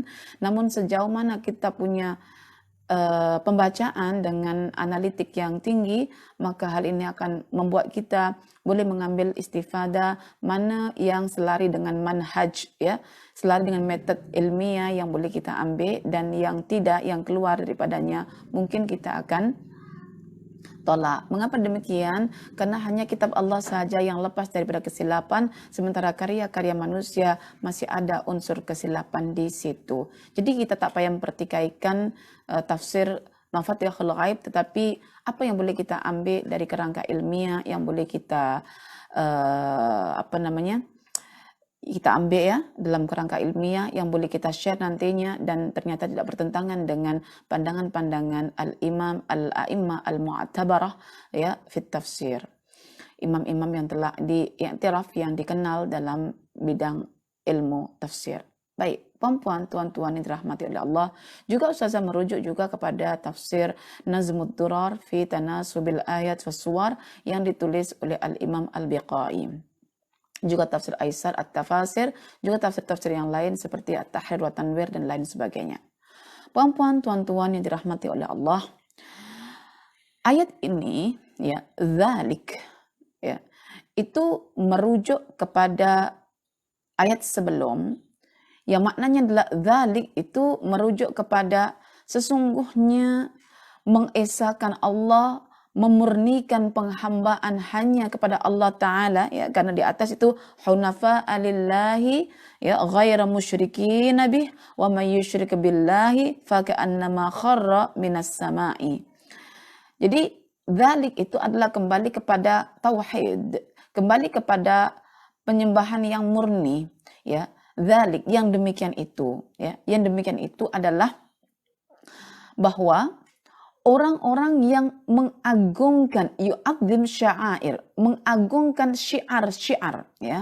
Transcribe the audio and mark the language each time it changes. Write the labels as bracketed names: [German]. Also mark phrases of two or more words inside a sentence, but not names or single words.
[Malay] Namun sejauh mana kita punya pembacaan dengan analitik yang tinggi, maka hal ini akan membuat kita boleh mengambil istifadah mana yang selari dengan manhaj, ya, selari dengan metode ilmiah yang boleh kita ambil, dan yang tidak, yang keluar daripadanya, mungkin kita akan tolak. Mengapa demikian? Karena hanya kitab Allah sahaja yang lepas daripada kesilapan, sementara karya-karya manusia masih ada unsur kesilapan di situ. Jadi kita tak payah mempertikaikan tafsir Mafatihul Ghaib, tetapi apa yang boleh kita ambil dari kerangka ilmiah, yang boleh kita kita ambil, ya, dalam kerangka ilmiah yang boleh kita share nantinya, dan ternyata tidak bertentangan dengan pandangan-pandangan [Arabic] الإمام الأئمة المعتبرة, [Malay] ya, [Arabic] في التفسير. [Malay] Imam-imam yang telah diiktiraf, yang dikenal dalam bidang ilmu tafsir. Baik, puan-puan, tuan-tuan yang dirahmati oleh Allah, juga Ustazah merujuk juga kepada tafsir Nazmud Durar fi Tanasubil Ayat was Suwar yang ditulis oleh Al-Imam Al-Biqai. Juga tafsir Aisar At-Tafasir, juga tafsir-tafsir yang lain seperti At-Tahrir wa Tanwir dan lain sebagainya. Puan-puan, tuan-tuan yang dirahmati oleh Allah, ayat ini, ya, dzalik, ya, itu merujuk kepada ayat sebelum yang maknanya adalah dzalik itu merujuk kepada sesungguhnya mengesahkan Allah, memurnikan penghambaan hanya kepada Allah Ta'ala, ya, karena di atas itu [Arabic] حنفاء لله, [Malay] ya, [Arabic] غير مشركين به ومن يشرك بالله فكأنما خر من السماء. [Malay] Jadi dzalik itu adalah kembali kepada tauhid, kembali kepada penyembahan yang murni, ya. Dzalik yang demikian itu, ya. Yang demikian itu adalah bahwa orang-orang yang mengagungkan [Arabic] يعظم شعائر, [Malay] mengagungkan syiar-syiar, ya.